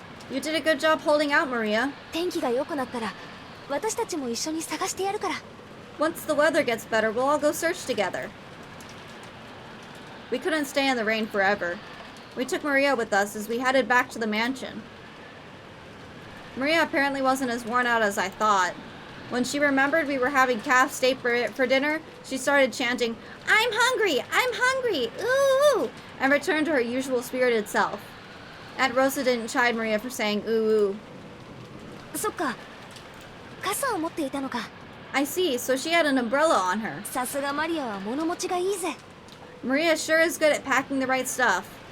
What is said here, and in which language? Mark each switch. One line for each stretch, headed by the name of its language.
English: You did a good job holding out, Maria.
Japanese: 天気が良くなったら私たちも一緒に探してやるから
English: Once the weather gets better, we'll all go search together. We couldn't stay in the rain forever. We took Maria with us as we headed back to the mansion. Maria apparently wasn't as worn out as I thought. When she remembered we were having calf steak for dinner, she started chanting, "I'm hungry! I'm hungry! Ooh!" and returned to her usual spirited self. Aunt Rosa didn't chide Maria for saying ooh.
Japanese: そっか傘を持っていたのか
English: I see, so she had an umbrella on her.
Japanese: さすがマリアは物持ちがいいぜ
English: Maria sure is good at packing the right stuff.